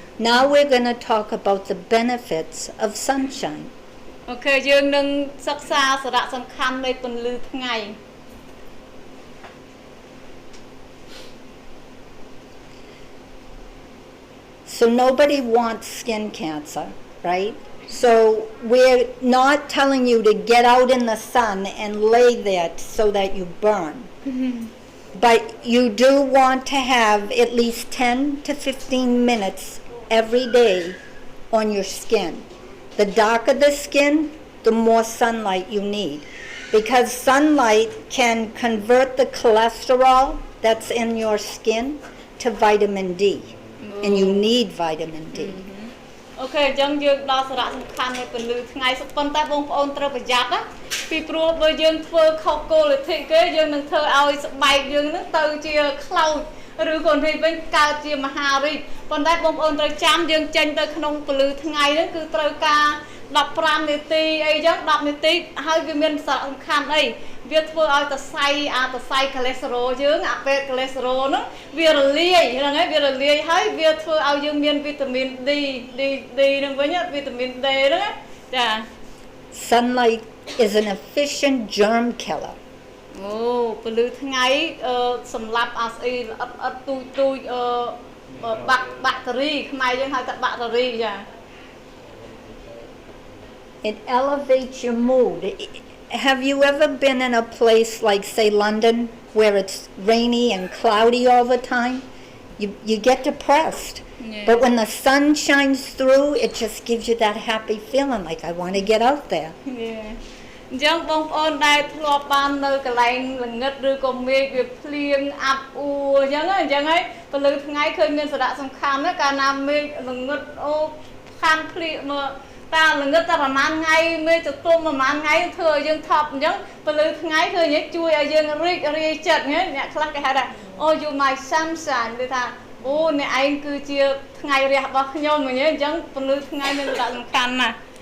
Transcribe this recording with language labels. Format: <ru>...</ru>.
<en>Now we're going to talk about the benefits of sunshine.</en> <km>អូខេយើងនឹងសិក្សាសារៈសំខាន់នៃពន្លឺថ្ងៃ</km> <en>So nobody wants skin cancer, right? So we're not telling you to get out in the sun and lay there so that you burn. But you do want to have at least 10 to 15 minutes every day on your skin. The darker the skin, the more sunlight you need. Because sunlight can convert the cholesterol that's in your skin to vitamin D. And you need vitamin D.</en> <km>អូខេអញ្ចឹងយើងដល់សារៈសំខាន់នៃពន្លឺថ្ងៃប៉ុន្តែបងប្អូនត្រូវប្រយ័ត្នណាពីព្រោះបើយើងធ្វើខុសគោលលទ្ធិគេយើងនឹងធ្វើឲ្យស្បែកយើងនឹងទៅជាខ្លោច ឬក៏នេះវិញកើតជាមហារីកប៉ុន្តែបងប្អូនត្រូវចាំយើងចេញទៅក្នុងពន្លឺថ្ងៃហ្នឹងគឺត្រូវការ15នាទីអីចឹង10នាទីហើយវាមានសារៈសំខាន់អីវាធ្វើឲ្យសរសៃកូលេស្តេរ៉ុលយើងអាពេតកូលេស្តេរ៉ុលហ្នឹងវារលាយហ្នឹងហើយវារលាយហើយវាធ្វើឲ្យយើងមានវីតាមីន D ហ្នឹងវិញវីតាមីន D ហ្នឹងចា</km> <en>Sunlight is an efficient germ killer.</en> <km>អូពន្លឺថ្ងៃសម្រាប់អាស្អីអត់ទូចបាក់តេរីខ្មែរយើងហៅថាបាក់តេរីចា</km> <en>It elevates your mood. Have you ever been in a place like, say, London, where it's rainy and cloudy all the time? You get depressed. Yeah. But when the sun shines through, it just gives you that happy feeling, like I want to get out there. Yeah.</en> <km>អញ្ចឹងបងប្អូនដែលធ្លាប់បាននៅកន្លែងល្ងឹតឬក៏មេឃវាភ្លៀងអាប់អួរអញ្ចឹងហើយពលឺថ្ងៃឃើញមានសារៈសំខាន់ណាកាលណាមេឃល្ងឹតអូខានភ្លៀងមើលតាល្ងឹតតែប្រហែលថ្ងៃមេឃទៅទុំប្រហែលថ្ងៃធ្វើឲ្យយើងថប់អញ្ចឹងពលឺថ្ងៃឃើញជួយឲ្យយើងរីករាយចិត្តណាអ្នកខ្លះគេហៅថាអូ</km> <en>you my sunshine</en> <km>គឺថាអូអ្នកឯងគឺជាថ្ងៃរះរបស់ខ្ញុំអញ្ចឹងពលឺថ្ងៃមានសារៈសំខាន់ណាស់</km>